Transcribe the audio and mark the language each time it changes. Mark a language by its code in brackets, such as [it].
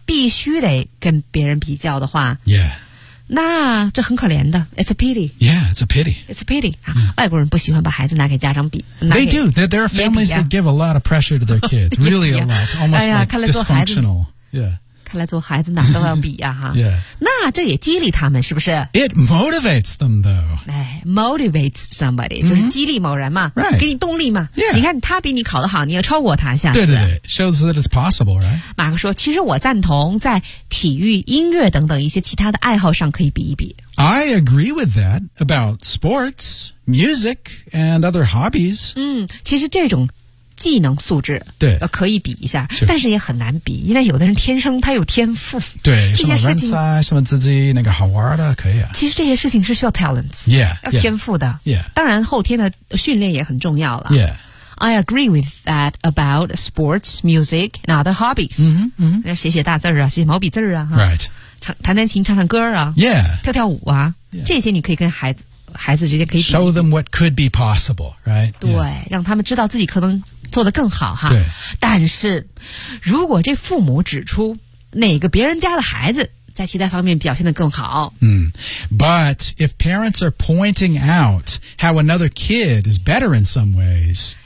[zh] 必须得跟别人比较的话。 [en] Yeah. [zh] 那这很可怜的。 [en] It's a pity. Yeah, it's a pity. It's a pity.、Mm. [zh] 外国人不喜欢把孩子拿给家长比。 [en] They do. There are families that give a lot of pressure to their kids. Really a lot. It's almost、like dysfunctional. Yeah. [zh] 看来做孩子哪都要比呀、哈、 [en] yeah. [zh] 那这也激励他们是不是 [en] It motivates them though、 Motivates somebody、 [zh] mm-hmm. 就是激励某人嘛、 [en] right. [zh] 给你动力嘛、 [en] yeah. [zh] 你看他比你考得好你要超过他下次对对对 [en] Shows that it's possible、right? [zh] 马克说其实我赞同在体育音乐等等一些其他的爱好上可以比一比 [en] I agree with that about sports music and other hobbies、 [zh] 其实这种技能素质对、可以比一下但是也很难比因为有的人天生他有天赋对这些事情什么人才什么自己那个好玩的可以啊其实这些事情是需要 talents [en] yeah, [zh] 要天赋的 [en] yeah, yeah. [zh] 当然后天的训练也很重要了 [en] yeah I agree with that about sports music and other hobbies 嗯、mm-hmm, 嗯、 [zh] mm-hmm. 写写大字啊写毛笔字啊 [en] right [zh] 弹弹琴唱唱歌啊 [en] yeah [zh] 跳跳舞啊、 [en] yeah. [zh] 这些你可以跟孩子之间可以比 [en] show them what could be possible right [zh] 对、yeah. 让他们知道自己可能做得更好哈对但是如果这父母指出哪个别人家的孩子在其他方面表现得更好、 [en] But if parents are pointing out how another kid is better in some ways